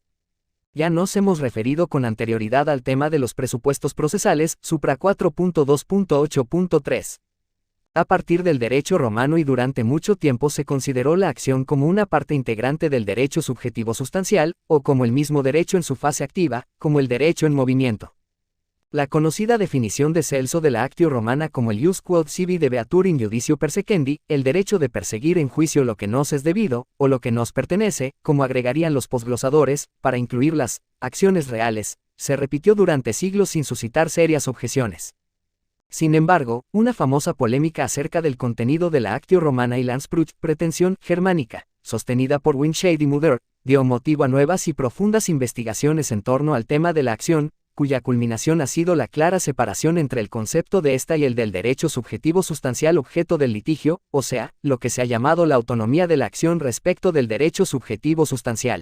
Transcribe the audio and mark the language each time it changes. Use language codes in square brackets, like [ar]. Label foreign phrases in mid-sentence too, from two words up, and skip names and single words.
[es] Ya nos hemos referido con anterioridad al tema de los presupuestos procesales, supra 4.2.8.3. A partir del derecho romano y durante mucho tiempo se consideró la acción como una parte integrante del derecho subjetivo sustancial, o como el mismo derecho en su fase activa, como el derecho en movimiento. La conocida definición de Celso de la [la] Actio Romana [es] como el [la] ius quod sibi debeatur in judicio persequendi, [es] el derecho de perseguir en juicio lo que nos es debido, o lo que nos pertenece, como agregarían los posglosadores, para incluir las acciones reales, se repitió durante siglos sin suscitar serias objeciones. Sin embargo, una famosa polémica acerca del contenido de la [la] Actio Romana [es] y la Anspruch, pretensión germánica, sostenida por Winshade y Muller, dio motivo a nuevas y profundas investigaciones en torno al tema de la acción, cuya culminación ha sido la clara separación entre el concepto de esta y el del derecho subjetivo sustancial objeto del litigio, o sea, lo que se ha llamado la autonomía de la acción respecto del derecho subjetivo sustancial.